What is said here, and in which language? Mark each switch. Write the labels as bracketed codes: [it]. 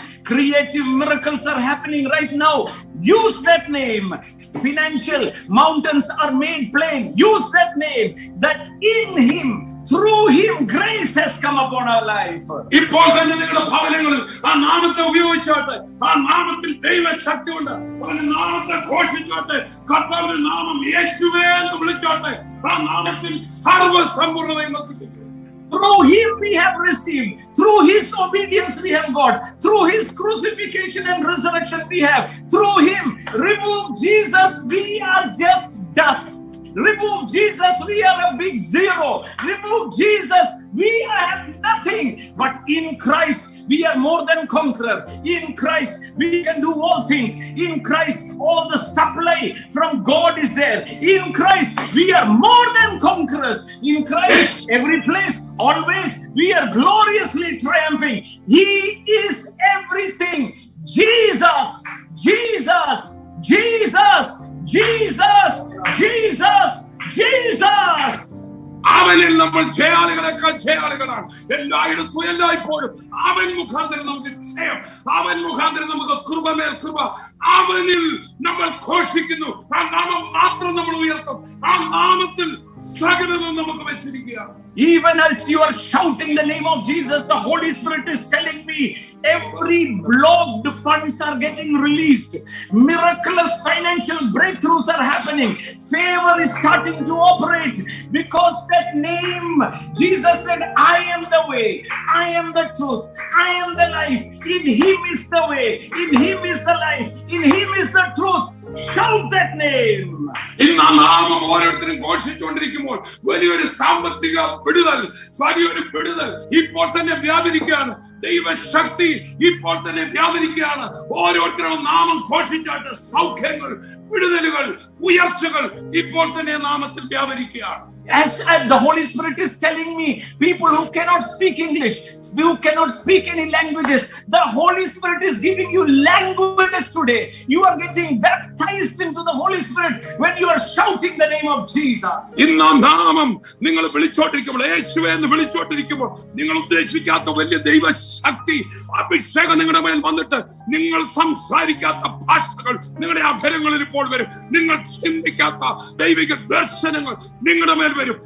[en] Creative miracles are happening right now. Use that name. Financial mountains are made plain. Use that name. That in him, through him, grace has come upon our life. [ml] ഇപ്പോൾ തന്നെ നിങ്ങളുടെ ഭവനങ്ങളിൽ ആ നാമത്തെ ഉപയോഗിച്ചാട്ടെ. ആ നാമത്തിൽ ദൈവശക്തി ഉണ്ട്. ആ നാമത്തെ ഘോഷിച്ചാട്ടെ. കർത്താവിന്റെ നാമം യേശുവേ എന്ന് വിളിച്ചാട്ടെ. ആ നാമത്തിൽ സർവ്വസമ്പൂർണ്ണതയും വസിക്കും. [en] Through him we have received. Through his obedience we have got. Through his crucifixion and resurrection we have. Through him, remove Jesus, we are just dust. Remove Jesus, we are a big zero. Remove Jesus, we have nothing. But in Christ, we are more than conqueror. In Christ, we can do all things. In Christ, all the supply from God is there. In Christ, we are more than conquerors. In Christ, every place, always, we are gloriously triumphing. He is everything. Jesus, Jesus, Jesus, Jesus, Jesus, Jesus. [ml] അവനിൽ നമ്മൾ ജയാളികളെക്കാൾ ജയാളികളാണ്. എല്ലായിടത്തും എല്ലായ്പ്പോഴും അവൻ മുഖാന്തരം നമുക്ക് ജയം, അവൻ മുഖാന്തരം നമുക്ക് കൃപമേൽ കൃപ. അവനിൽ നമ്മൾ ഘോഷിക്കുന്നു. ആ നാമം മാത്രം നമ്മൾ ഉയർത്തും. ആ നാമത്തിൽ സകലതും നമുക്ക് വെച്ചിരിക്കുകയാണ്. [en] Even as you are shouting the name of Jesus, the Holy Spirit is telling me every blocked funds are getting released. Miraculous financial breakthroughs are happening. Favor is starting to operate because that name, Jesus said, I am the way, I am the truth, I am the life. In him is the way, in him is the life, in him is the truth. Shout that name. [ml] ഇന്ന് ആ നാമം ഓരോരുത്തരും ഘോഷിച്ചുകൊണ്ടിരിക്കുമ്പോൾ വലിയൊരു സാമ്പത്തിക വിടുതൽ, വലിയൊരു വിടുതൽ ഇപ്പോൾ തന്നെ വ്യാപരിക്കുകയാണ്. ദൈവശക്തി ഇപ്പോൾ തന്നെ വ്യാപരിക്കുകയാണ്. ഓരോരുത്തരും നാമം ഘോഷിച്ചാട്ട് സൗഖ്യങ്ങൾ, വിടുതലുകൾ, ഉയർച്ചകൾ ഇപ്പോൾ തന്നെ നാമത്തിൽ വ്യാപരിക്കുകയാണ്. [en] As the Holy Spirit is telling me, people who cannot speak English, who cannot speak any languages, the Holy Spirit is giving you languages today. You are getting baptized into the Holy Spirit when you are shouting the name of Jesus. [ml] ഇന്ന് നാമം നിങ്ങൾ വിളിച്ചോണ്ടിരിക്കുമ്പോൾ, യേശുവേ എന്ന് വിളിച്ചോണ്ടിരിക്കുമ്പോൾ, നിങ്ങൾ ഉദ്ദേശിക്കാത്ത വലിയ ദൈവശക്തി, അഭിഷേകം നിങ്ങളുടെ മേൽ വന്നിട്ട് നിങ്ങൾ സംസാരിക്കാത്ത ഭാഷകൾ നിങ്ങളുടെ അധരങ്ങളിൽ ഇപ്പോൾ വരും. നിങ്ങൾ ചിന്തിക്കാത്ത ദൈവിക ദർശനങ്ങൾ നിങ്ങളുടെ മേൽ വരും.